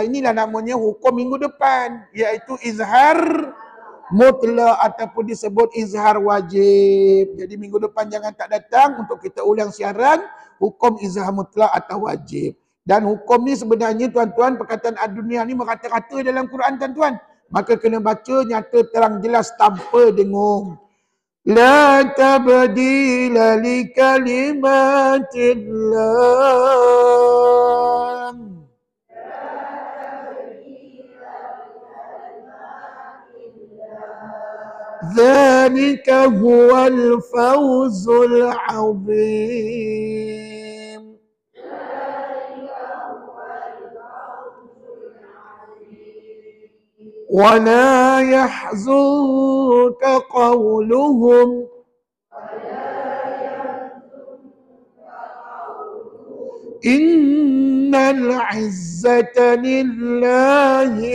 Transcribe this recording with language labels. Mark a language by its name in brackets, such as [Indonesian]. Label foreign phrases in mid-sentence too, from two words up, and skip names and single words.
[Malay] Inilah namanya hukum minggu depan. Iaitu izhar mutlak ataupun disebut izhar wajib. Jadi minggu depan jangan tak datang untuk kita ulang siaran hukum izhar mutlak atau wajib. Dan hukum ni sebenarnya tuan-tuan, perkataan ad-dunya ni merata-rata dalam Quran tuan-tuan. Maka kena baca nyata terang jelas tanpa dengung. [Arabic] لا تبديل لكلمات الله. ذلك هو الفوز العظيم. ولا يحزنك قولهم إن العزة لله